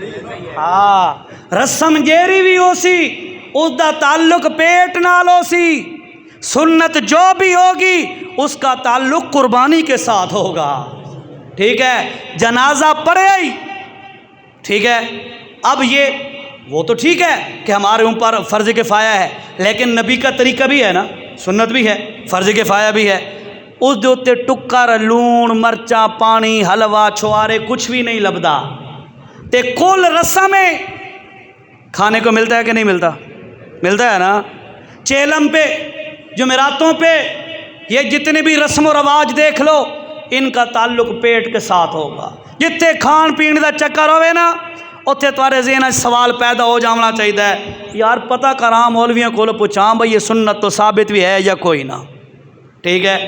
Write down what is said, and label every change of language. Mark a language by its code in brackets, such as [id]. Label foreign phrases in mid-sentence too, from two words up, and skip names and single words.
[pa] ہاں، رسم جیری بھی ہو سی اس دا تعلق پیٹ نال ہو سی، [ur] سنت جو بھی ہوگی اس کا تعلق قربانی کے ساتھ ہوگا، ٹھیک ہے؟ جنازہ پڑھے ہی، ٹھیک ہے؟ اب یہ وہ تو ٹھیک ہے کہ ہمارے اوپر فرض کفایہ ہے، لیکن نبی کا طریقہ بھی ہے نا، سنت بھی ہے، فرض کفایہ بھی ہے۔ [pa] اس دے اتے ٹکر لون مرچاں پانی حلوہ چھوارے کچھ بھی نہیں لبدا، تے [ur] کل رسم کھانے کو ملتا ہے کہ نہیں ملتا؟ ملتا ہے نا۔ چیلم پہ، جمعراتوں پہ، یہ جتنے بھی رسم و رواج دیکھ لو ان کا تعلق پیٹ کے ساتھ ہوگا۔ [pa] جتنے کھان پین دا چکر ہوئے نا [ur] اتنے تمہارے ذہن سوال پیدا ہو جانا چاہیے، [pa] یار پتہ کراں مولویوں کو پوچھاں [ur] بھئی یہ سنت تو ثابت بھی ہے یا کوئی نہ، ٹھیک ہے؟